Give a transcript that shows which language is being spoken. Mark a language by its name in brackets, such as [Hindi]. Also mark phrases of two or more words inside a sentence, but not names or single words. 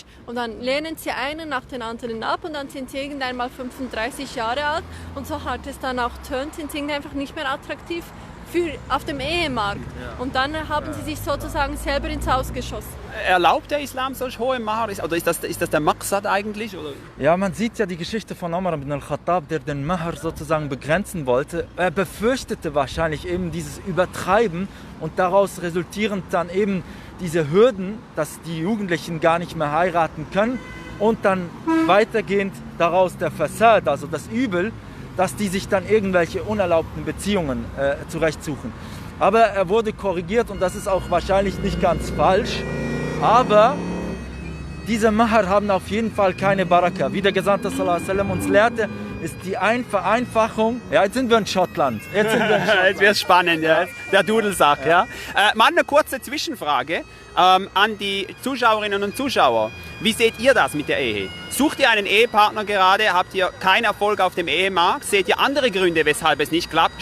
[German] Und dann lehnen sie einen nach den anderen ab und dann sind sie irgendwann mal 35 Jahre alt. Und so hart es dann auch tönt, sind sie einfach nicht mehr attraktiv auf dem Ehemarkt. Ja. Und dann haben sie sich sozusagen selber ins Haus geschossen. Erlaubt der Islam solch hohe Mahar? Oder ist das der Maqsad eigentlich? Oder? Ja, man sieht ja die Geschichte von Omar ibn al-Khattab, der den Mahar sozusagen begrenzen wollte. Er befürchtete wahrscheinlich eben dieses Übertreiben und daraus resultierend dann eben diese Hürden, dass die Jugendlichen gar nicht mehr heiraten können und dann weitergehend daraus der Fasad, also das Übel, dass die sich dann irgendwelche unerlaubten Beziehungen zurechtsuchen. Aber er wurde korrigiert und das ist auch wahrscheinlich nicht ganz falsch. Aber diese Mahar haben auf jeden Fall keine Baraka. Wie der Gesandte [Arabic] صلى الله عليه وسلم [German] uns lehrte, ist die Vereinfachung. Ja, jetzt sind wir in Schottland. Jetzt wird es spannend, ja. Der Dudelsack, ja. Mal eine kurze Zwischenfrage an die Zuschauerinnen und Zuschauer. Wie seht ihr das mit der Ehe? Sucht ihr einen Ehepartner gerade? Habt ihr keinen Erfolg auf dem Ehemarkt? Seht ihr andere Gründe, weshalb es nicht klappt?